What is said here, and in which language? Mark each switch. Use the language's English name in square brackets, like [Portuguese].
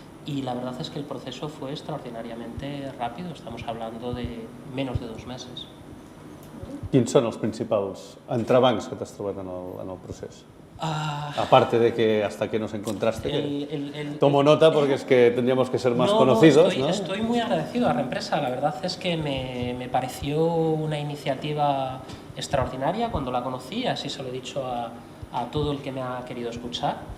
[Spanish] Y la verdad es que el proceso fue extraordinariamente rápido, estamos hablando de menos de 2 meses. [Catalan] Quins són els principals entrebancs que t'has trobat en el procés? [Spanish] Aparte de que hasta que nos encontraste, tomo nota porque es que tendríamos que ser más conocidos, ¿no? Estoy muy agradecido a Reempresa, la verdad es que me pareció una iniciativa extraordinaria cuando la conocí, así se lo he dicho a todo el que me ha querido escuchar.